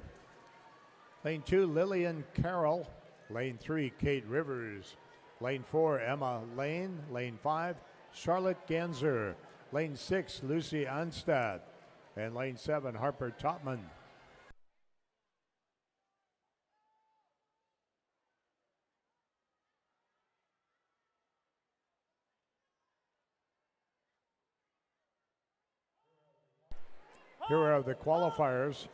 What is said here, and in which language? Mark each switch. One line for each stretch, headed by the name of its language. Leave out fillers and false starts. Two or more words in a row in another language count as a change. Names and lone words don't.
English: Lane 2, Lillian Carroll. Lane 3, Kate Rivers. Lane 4, Emma Lane. Lane 5, Charlotte Ganser. Lane 6, Lucy Anstad. And lane 7, Harper Topman. Here are the qualifiers.